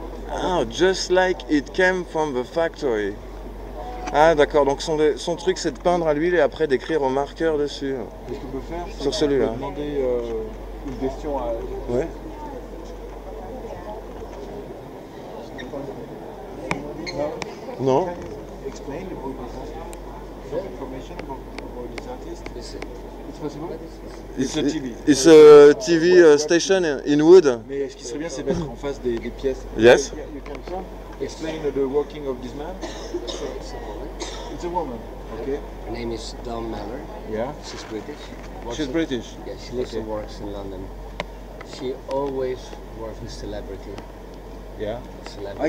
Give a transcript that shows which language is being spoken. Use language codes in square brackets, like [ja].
[en] Ah, just like it came from the factory. [fr] Ah d'accord, donc son truc c'est de peindre à l'huile et après d'écrire au marqueur dessus. Ce qu'on peut faire, c'est Sur qu'on celui-là. peut demander une question à. Ouais. Non. [en] Explain the information about this artist. It's possible? It's a TV. It's a TV station in wood. [fr] Mais ce qui serait bien, c'est mettre en face des pièces. [en] Yes. You can come. Explain the working of this man. It's a woman. Okay. Her name is Dawn Mellor. Yeah. She's British. She's British. Yeah, she lives and works in London. She always works with celebrity. Yeah. Celebrity.